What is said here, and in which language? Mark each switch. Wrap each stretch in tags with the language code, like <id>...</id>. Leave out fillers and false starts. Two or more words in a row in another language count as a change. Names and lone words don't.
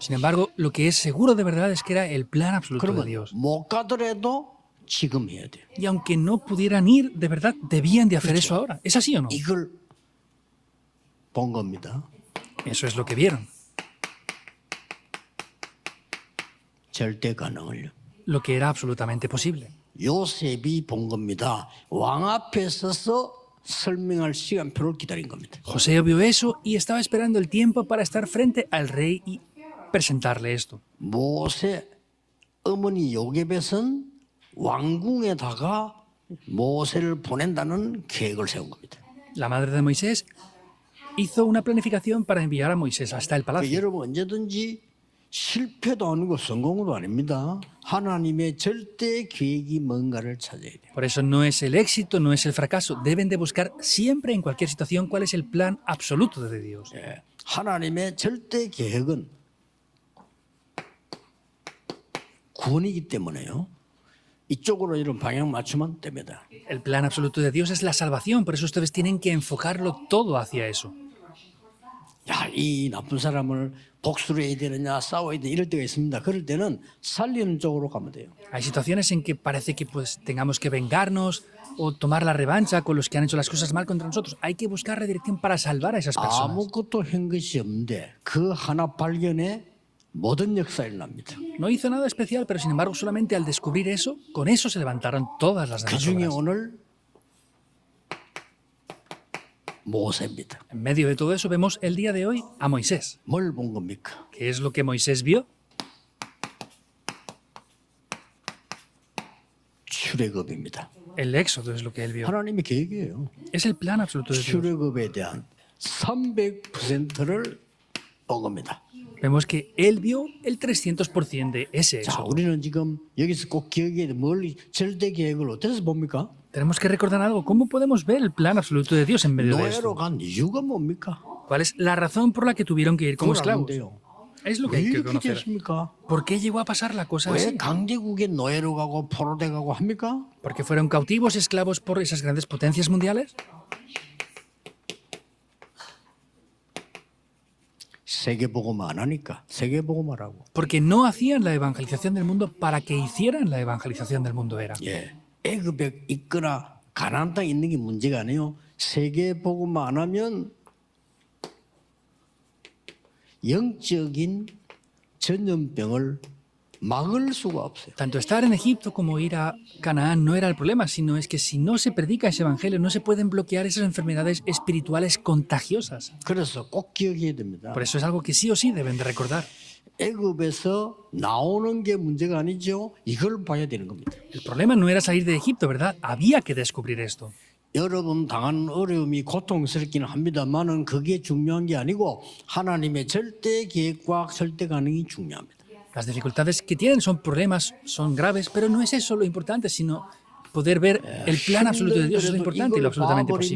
<es>Sin embargo, lo que es seguro de verdad es que era el plan absoluto de</es> <ko>그러면</ko> <es>Dios.</es> <ko>못 가더라도 지금 해야 돼요.</ko> <es>Y aunque no pudieran ir, de verdad, debían de hacer eso ahora. ¿Es así o no?</es> <ko>이걸 본 겁니다.</ko> <es>Eso es lo que vieron.</es> <ko>절대 가능을요.</ko> <es>Lo que era absolutamente posible.</es> <ko>요셉이 본 겁니다. 왕 앞에 서서 설명할 시간표를 기다린 겁니다.</ko> <es>José vio eso y estaba esperando el tiempo para estar frente al rey y presentarle esto.</es> <ko>모세 어머니 요게벳은 왕궁에다가 모세를 보낸다는 계획을 세운 겁니다.</ko> <es>La madre de Moisés hizo una planificación para enviar a Moisés hasta el palacio.</es> <ko>여러분 언제든지 실패도 아니고 성공도 아닙니다. 하나님의 절대 계획이 뭔가를 찾아야 돼요.</ko> <es>Por eso no es el éxito, no es el fracaso. Deben de buscar siempre en cualquier situación cuál es el plan absoluto de Dios.</es> <ko>예, 하나님의 절대 계획은 구원이기 때문에요. 이쪽으로 이런 방향 맞추면 됩니다.</ko> <es>El plan absoluto de Dios es la salvación, por eso ustedes tienen que enfocarlo todo hacia eso.</es> <ko>야, 이 나쁜 사람을 복수를 해야 되느냐 싸워야 되느냐 이럴 때가 있습니다. 그럴 때는 살리는 쪽으로 가면 돼요.</ko> <es>Hay situaciones en que parece que pues tengamos que vengarnos o tomar la revancha con los que han hecho las cosas mal contra nosotros. Hay que buscar redirección para salvar a esas personas.</es> <ko>아무것도 한 것이 없는데 그 하나 발견에 모든 역사가 일어납니다.</ko> <es>No hizo nada especial, pero sin embargo solamente al descubrir eso, con eso se levantaron todas las</es> <ko>그</ko> <es>demás</es> <ko>중에</ko> <es>obras.</es> <ko>오늘 모세입니다.</ko> <es>En medio de todo eso vemos el día de hoy a Moisés.</es> <ko>뭘 본 겁니까?</ko> <es>¿Qué es lo que Moisés vio?</es> <ko>출애굽입니다.</ko> <es>El éxodo es lo que él vio.</es> <ko>하나님의 계획이에요.</ko> <es>Es el plan absoluto de Dios.</es> <ko>출애굽에 대한 300%를 본 겁니다.</ko> <es>Vemos que él vio el 300% de ese</es> <ko>자,</ko> <es>éxodo.</es> <ko>우리는 지금 여기서 꼭 기억해야 돼. 멀리 절대 계획을 어디서 봅니까?</ko> <es>Tenemos que recordar algo. ¿Cómo podemos ver el plan absoluto de Dios en medio de</es> <ko>노예로</ko> <es>esto?</es> <ko>간 이유가 뭡니까?</ko> <es>¿Cuál es la razón por la que tuvieron que ir como</es> <ko>그걸 알면</ko> <es>esclavos?</es> <ko>돼요.</ko> <es>Es lo que</es> <ko>왜</ko> <es>hay que</es> <ko>이렇게</ko> <es>conocer.</es> <ko>됐습니까?</ko> <es>¿Por qué llegó a pasar la cosa</es> <ko>왜</ko> <es>así?</es> <ko>강대국의 노예로 가고 포로돼 가고 합니까?</ko> <es>¿Porque fueron cautivos y esclavos por esas grandes potencias mundiales?</es> <ko>세계복음 안 하니까 세계복음 하라고.</ko> <es>Porque no hacían la evangelización del mundo para que hicieran la evangelización del mundo era.</es> <ko>예, 애굽에 있거나 가나안 땅에 있는 게 문제가 아니에요. 세계복음 안 하면 영적인 전염병을 막을 수가 없어요.</ko> <es>Tanto estar en Egipto como ir a Canaán no era el problema, sino es que si no se predica ese evangelio no se pueden bloquear esas enfermedades espirituales contagiosas.</es> <ko>그래서 꼭 기억해야 됩니다.</ko> <es>Por eso es algo que sí o sí deben de recordar.</es> <ko>애굽에서 나오는 게 문제가 아니죠. 이걸 봐야 되는 겁니다.</ko> <es>El problema no era salir de Egipto, ¿verdad? Había que descubrir esto.</es> <ko>여러분 당하는 어려움이 고통스럽기는 합니다만은 그게 중요한 게 아니고 하나님의 절대 계획과 절대 가능이 중요합니다.</ko> <es>Las dificultades que tienen son problemas, son graves, pero no es eso lo importante, sino poder ver el plan absoluto de Dios es lo importante y lo absolutamente posible.</es>